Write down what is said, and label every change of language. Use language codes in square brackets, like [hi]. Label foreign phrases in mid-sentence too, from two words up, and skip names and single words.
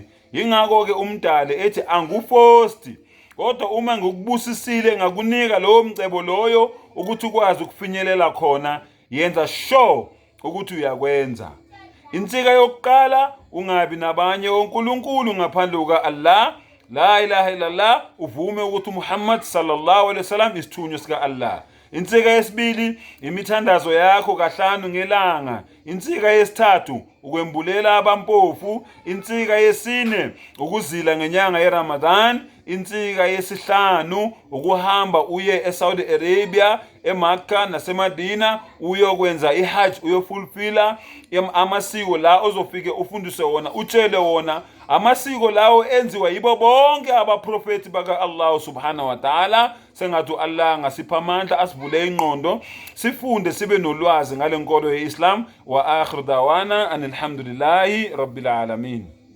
[zu] Yingakho ke umdali ethi angufosti, kodwa uma ngikubusisile ngakunika lowo mcebo loyo ukuthi ukwazi ukufinyelela khona, yenza sure ukuthi uyakwenza. Insika yokuqala, ungabi nabanye onkulunkulu ngaphandle kuka Allah. [ar] لا إله إلا الله, [zu] uvume ukuthi Muhammad [ar] صلى الله عليه وسلم [zu] isithunywa sika Allah. Insika yesibili, imithandazo yakho kahlanu ngelanga. Insika yesithathu, ukwembulela abampofu. Insika yesine, ukuzila ngenyanga ye-Ramadan. Insika yesihlanu, ukuhamba uye eSaudi Arabia, eMakka naseMadina uyokwenza ihajj, uyofulfilla amasiko la ozofike ufundise wona, utshele wona. Amasiko lawo enziwa yibo bonke abaprofeti baka Allah [ar] سبحانه وتعالى. [zu] Sengathi Allah ngasipha amandla, asivule ingqondo, sifunde sibe nolwazi ngale nkolo ye-Islam. [ar] وآخر دعوانا أن الحمد لله رب العالمين.